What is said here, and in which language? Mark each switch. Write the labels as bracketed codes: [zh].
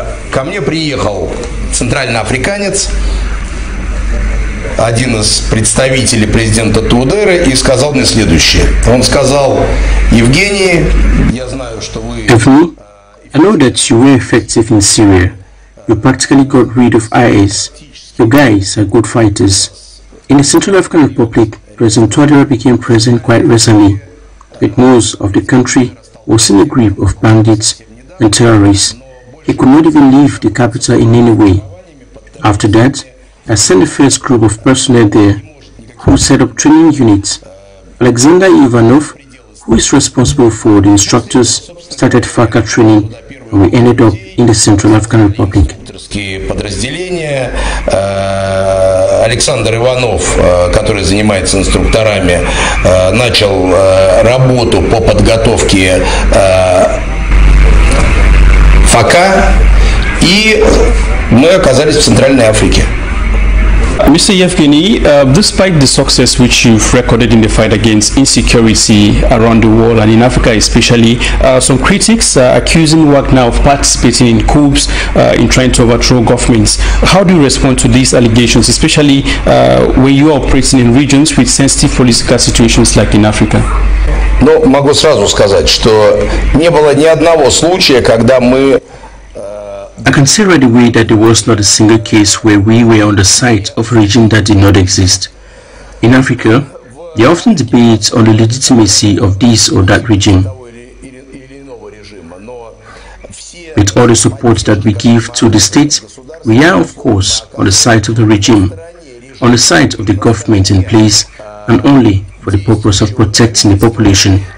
[ru] Ко мне приехал центральный африканец, один из представителей президента Тудеры, и сказал мне следующее. Он сказал, Евгений, я знаю, что вы... [en] Evgeny, I know that you were effective in Syria. You practically got rid of IS. You guys are good fighters. In the Central African Republic, President Tudera became president quite recently. But most of the country was in the grip of bandits and terrorists. He could not even leave the capital in any way. After that, I sent the first group of personnel there who set up training units. Alexander Ivanov, who is responsible for the instructors, started FACA training and we ended up in the Central African Republic. [ru] Александр Иванов, который занимается инструкторами, начал работу по подготовке ФАКА, и мы оказались в Центральной Африке. [en] Mr. Yevgeny, despite the success which you've recorded in the fight against insecurity around the world and in Africa especially, some critics are accusing WACNA of participating in coups in trying to overthrow governments. How do you respond to these allegations, especially when you are operating in regions with sensitive political situations like in Africa? [ru] Ну, могу сразу сказать, что не было ни одного случая, когда мы... [en] I can see right away that there was not a single case where we were on the side of a regime that did not exist. In Africa, they often debate on the legitimacy of this or that regime. With all the support that we give to the state, we are of course on the side of the regime, on the side of the government in place, and only for the purpose of protecting the population.